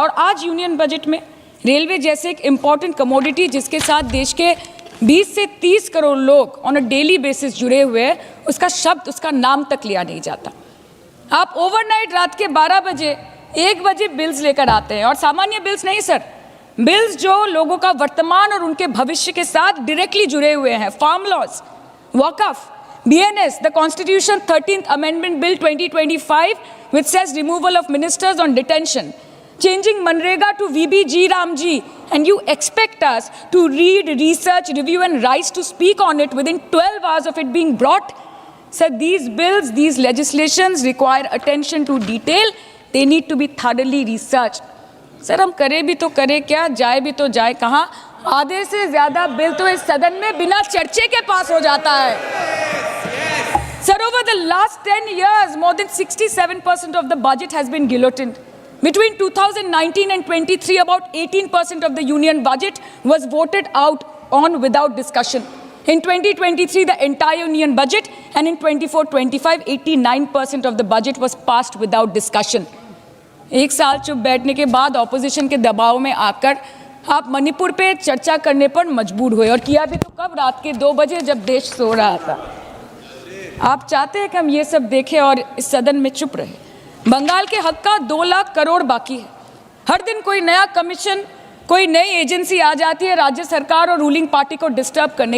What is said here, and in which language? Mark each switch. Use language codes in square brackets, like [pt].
[hi] और आज union budget में रेलवे जैसे एक इम्पॉर्टेंट कमोडिटी जिसके साथ देश के 20 से 30 करोड़ लोग ऑन अ डेली बेसिस जुड़े हुए हैं, उसका शब्द, उसका नाम तक लिया नहीं जाता। आप ओवरनाइट रात के 12 बजे 1 बजे बिल्स लेकर आते हैं, और सामान्य बिल्स नहीं सर, बिल्स जो लोगों का वर्तमान और उनके भविष्य के साथ डायरेक्टली जुड़े हुए हैं। [en] Farm laws, वक़्फ़, BNS, the Constitution 13th Amendment Bill 2025, which says removal of ministers on detention, changing Manrega to VBG Ramji, and you expect us to read, research, review and rise to speak on it within 12 hours of it being brought? Sir, these bills, these legislations require attention to detail. They need to be thoroughly researched. [hi] Sir हम करें भी तो करें क्या, जाए भी तो जाए कहाँ? आधे से ज़्यादा बिल तो इस सदन में बिना चर्चे के पास हो जाता है। [en] Sir, over the last 10 years, more than 67% of the budget has been guillotined. Between 2019 and 23, about 18% of the union budget was voted out on without discussion. In 2023, the entire union budget, and in 24-25, 89% of the budget was passed without discussion. [hi] एक साल चुप बैठने के बाद opposition के दबाव में आकर आप मणिपुर पे चर्चा करने पर मजबूर हुए, और किया भी तो कब? रात के 2 बजे जब देश सो रहा था। आप चाहते हैं कि हम ये सब देखें और इस सदन में चुप रहे। बंगाल के हक का 2 लाख करोड़ बाकी है। हर दिन कोई नया कमीशन, कोई नई एजेंसी आ जाती है राज्य सरकार और रूलिंग पार्टी को डिस्टर्ब करने।